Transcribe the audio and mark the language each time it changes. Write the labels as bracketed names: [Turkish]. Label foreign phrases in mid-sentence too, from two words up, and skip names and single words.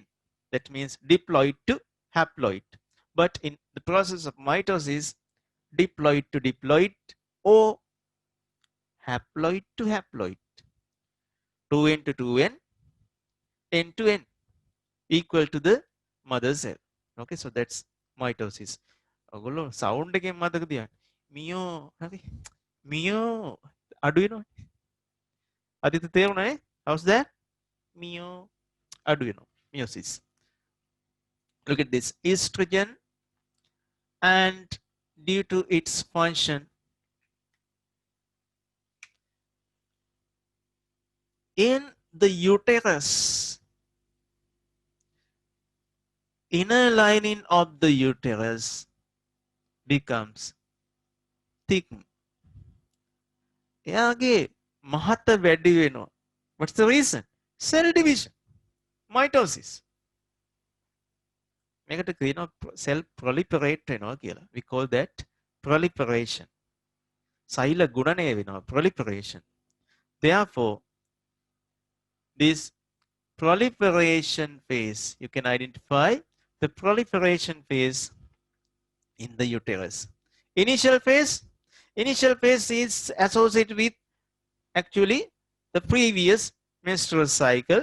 [English] That means diploid to haploid. But in the process of mitosis, diploid to diploid or haploid to haploid. 2N to 2N, N to N equal to the mother cell. Okay, so that's mitosis. [Sinhala] ඔගොල්ලෝ sound එකෙන් මතක තියාගන්න. මියෝ හරි. මියෝ අඩු වෙනවා. අදිත තේරුණා නේ? [English] How's that? [Sinhala] මියෝ අඩු වෙනවා. [English] Meiosis. Look at this estrogen, and due to its function, in the uterus, inner lining of the uterus becomes thickened. [Sinhala] එයාගේ මහත වැඩි වෙනවා. [English] What's the reason? Cell division, mitosis. [Sinhala] මේකට කියනවා [English] cell proliferate [Sinhala] වෙනවා කියලා. [English] We call that proliferation. [Sinhala] සෛල ගුණණය වෙනවා, [English] proliferation. Therefore, this proliferation phase, you can identify the proliferation phase in the uterus. Initial phase is associated with actually the previous menstrual cycle.